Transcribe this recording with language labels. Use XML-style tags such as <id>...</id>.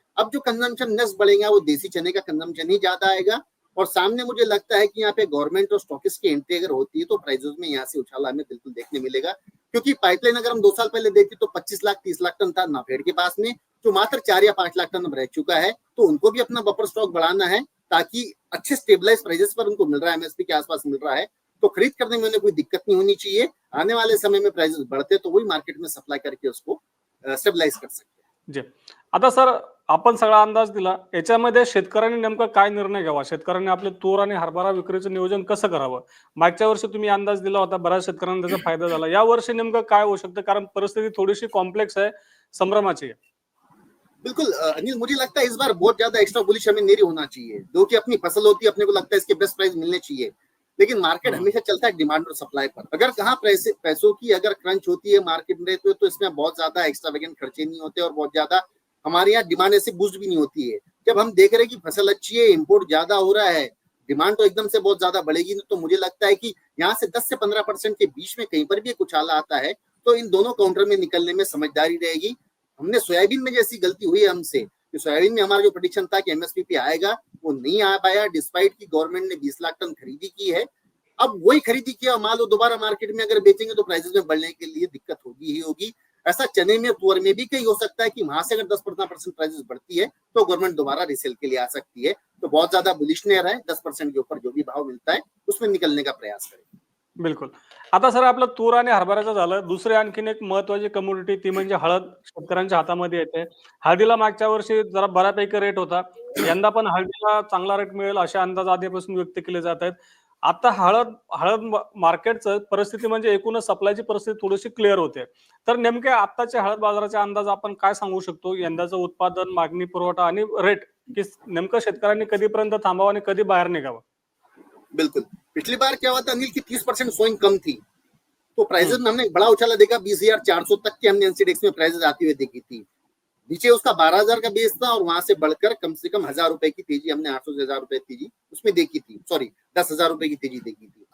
<hi>अब जो consumption next बढ़ेगा वो देसी चने का कंजम्पशन ही ज्यादा आएगा और सामने मुझे लगता है कि यहाँ पे गवर्नमेंट और स्टॉकिस्ट की एंट्री अगर होती है तो प्राइसेस में यहाँ से उछाल हमें बिल्कुल देखने मिलेगा, क्योंकि पाइपलाइन अगर हम 2 साल पहले देखते तो 25 लाख 30 लाख टन था नाफेड के पास में, जो मात्र 4 या 5 लाख टन अब रह चुका है। तो उनको भी अपना बफर स्टॉक बढ़ाना है ताकि अच्छे स्टेबलाइज प्राइसेस पर उनको मिल रहा है, एमएसपी के आसपास मिल रहा है, तो खरीद करने में उन्हें कोई दिक्कत नहीं होनी चाहिए। आने वाले समय में प्राइसेस बढ़ते तो वही मार्केट में सप्लाई करके उसको स्टेबलाइज कर सकते हैं। जी.</hi> <mr>आता सर आपण सगळा अंदाज दिला, याच्यामध्ये शेतकऱ्यांनी नेमका काय निर्णय घ्यावा, शेतकऱ्यांनी आपले तूर आणि हरभरा विक्रीचं नियोजन कसं करावं? मागच्या वर्षी तुम्ही अंदाज दिला होता, बऱ्याच शेतकऱ्यांना त्याचा फायदा झाला. या वर्षी नेमकं काय होऊ शकतं, कारण परिस्थिती थोडीशी कॉम्प्लेक्स आहे, संभ्रमाची आहे.</mr> <hi>बिल्कुल अनिल, मुझे लगता है इस बार बहुत ज्यादा एक्स्ट्रा बुलिश हमें नहीं होना चाहिए। जो कि अपनी फसल होती है, अपने को लगता है इसके बेस्ट प्राइस मिलने चाहिए, लेकिन मार्केट हमेशा चलता है डिमांड और सप्लाई पर। अगर कहाँ पैसों की अगर क्रंच होती है मार्केट में तो इसमें बहुत ज्यादा एक्स्ट्रा वेगेंट खर्चे नहीं होते और बहुत ज्यादा हमारे यहाँ डिमांड ऐसे बूस्ट भी नहीं होती है। जब हम देख रहे हैं कि फसल अच्छी है, इंपोर्ट ज्यादा हो रहा है, डिमांड तो एकदम से बहुत ज्यादा बढ़ेगी, तो मुझे लगता है कि यहाँ से 10 से 15% के बीच में कहीं पर भी कुछ आला आता है तो इन दोनों काउंटर में निकलने में समझदारी रहेगी। हमने सोयाबीन में जैसी गलती हुई है हमसे, कि सोयाबीन में हमारा जो प्रेडिक्शन था कि एमएसपी पे आएगा वो नहीं आ पाया, डिस्पाइट की गवर्नमेंट ने 20 लाख टन खरीदी की है। अब वही खरीदी किया मान लो दोबारा मार्केट में अगर बेचेंगे तो प्राइसेस में बढ़ने के लिए दिक्कत होगी ही होगी। ऐसा चने में तुअर में भी कहीं हो सकता है कि वहां से अगर 10% प्राइसेस बढ़ती है तो गवर्नमेंट दोबारा रिसेल के लिए आ सकती है। तो बहुत ज्यादा बुलिश नहीं रहा है, 10% के ऊपर जो भी भाव मिलता है उसमें निकलने का प्रयास करें।</hi> <mr>बिलकुल. आता सर आपलं तूर आणि हरभऱ्याचं झालं. दुसरी आणखीन एक महत्त्वाची कमोडिटी ती म्हणजे हळद शेतकऱ्यांच्या हातामध्ये येते. हळदीला मागच्या वर्षी जरा बऱ्यापैकी रेट होता. यंदा पण हळदीला चांगला रेट मिळेल असे अंदाज आधीपासून व्यक्त केले जात आहेत. आता हळद हळद मार्केटचं परिस्थिती म्हणजे एकूणच सप्लायची परिस्थिती थोडीशी क्लिअर होते. तर नेमके आत्ताचे हळद बाजाराचे अंदाज आपण काय सांगू शकतो? यंदाचं उत्पादन, मागणी, पुरवठा आणि रेट की नेमकं शेतकऱ्यांनी कधीपर्यंत थांबावं आणि कधी बाहेर निघावं?</mr> <hi>बिल्कुल, पिछली बार क्या हुआ था अनिल की 30% सोइंग कम थी, तो प्राइसेस में हमने बड़ा उछाला देखा, 20,400 तक के हमने एनसीडेक्स में प्राइसेस आती हुई देखी थी। नीचे उसका 12,000 का बेस था और वहां से बढ़कर कम से कम 1,000 रुपए की तेजी हमने 800 से 1,000 रुपए तेजी उसमें देखी थी, सॉरी 10,000 रुपए की तेजी देखी थी।</hi>